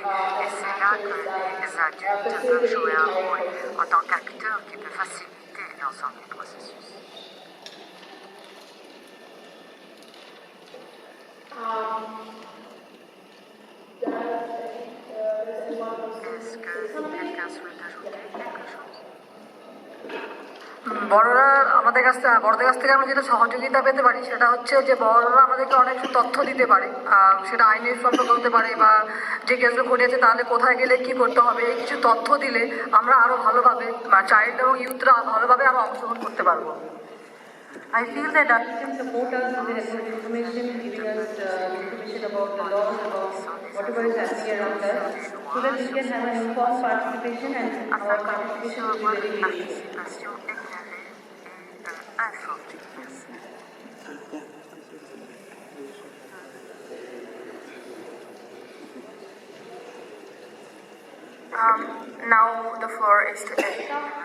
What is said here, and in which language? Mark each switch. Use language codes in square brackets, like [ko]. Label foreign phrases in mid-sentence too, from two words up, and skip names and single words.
[fr] Et c'est là que les adultes peuvent jouer un rôle en tant qu'acteurs qui peut faciliter l'ensemble du processus. Est-ce que quelqu'un souhaite ajouter quelque chose? [bn] বড়দের কাছ থেকে আমরা যেটা সহযোগিতা পেতে পারি সেটা হচ্ছে যে বড়রা আমাদেরকে অনেক তথ্য দিতে পারে, সেটা আইনের সম্পর্কে হতে পারে বা যে কেসগুলো ঘটেছে তাহলে কোথায় গেলে কি করতে হবে, এই কিছু তথ্য দিলে আমরা আরো ভালোভাবে চাইল্ড এবং ইউথরা ভালোভাবে আরো অংশগ্রহণ করতে পারবো। [en] I feel that adults can support us with their information, giving us information about the laws, about whatever is happening around us, so that we can have an informed participation and our participation will be very meaningful. Now the floor is to Erika.